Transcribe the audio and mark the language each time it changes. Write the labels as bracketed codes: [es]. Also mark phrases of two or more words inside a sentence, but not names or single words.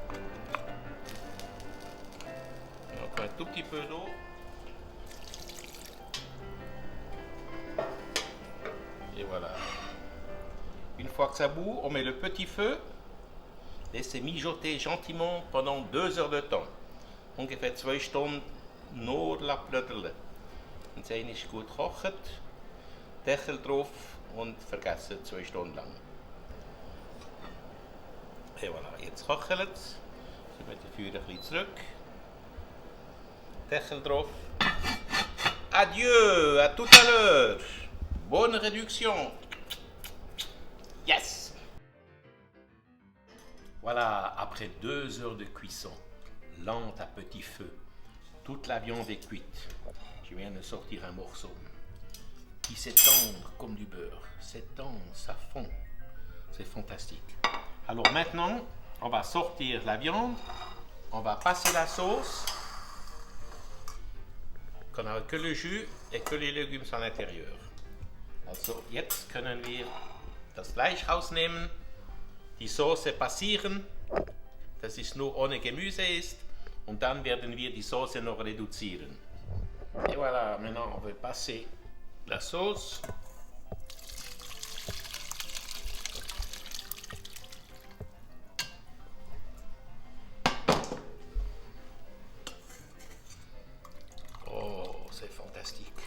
[fr] Et encore un tout petit peu d'eau. Et voilà. Une fois que ça bout, on met le petit feu. Laissez mijoter gentiment pendant 2 heures de temps. [de] Ungefähr 2 Stunden nur plötteln. Und sie ist gut gekocht. Deckel drauf und vergessen 2 Stunden lang. [fr] Et voilà, [de] jetzt kochelt es. [nl] Je met het vuur een beetje terug. [de] Deckel drauf. [fr] Adieu, à tout à l'heure. Bonne réduction. Yes! Voilà, après 2 heures de cuisson, lente à petit feu, toute la viande est cuite. Je viens de sortir un morceau qui s'étend comme du beurre. S'étend, ça fond. C'est fantastique. Alors maintenant, on va sortir la viande. On va passer la sauce. Qu'on a que le jus et que les légumes à l'intérieur. [de] Also jetzt können wir das Fleisch rausnehmen, die Soße passieren, dass es nur ohne Gemüse ist, und dann werden wir die Soße noch reduzieren. [fr] Et voilà, maintenant on va passer la sauce. Oh, c'est fantastique.